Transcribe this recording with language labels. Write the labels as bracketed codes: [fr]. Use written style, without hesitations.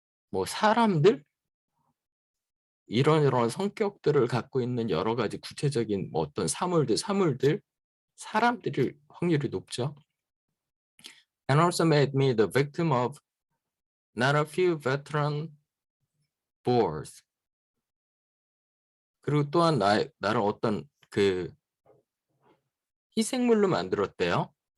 [ko] 뭐 사람들? 이런 성격들을 갖고 있는 여러 가지 구체적인 뭐 어떤 사물들, 사람들일 확률이 높죠. [en] And also made me the victim of not a few veteran bores. [ko] 그리고 또한 나를 어떤 그 희생물로 만들었대요.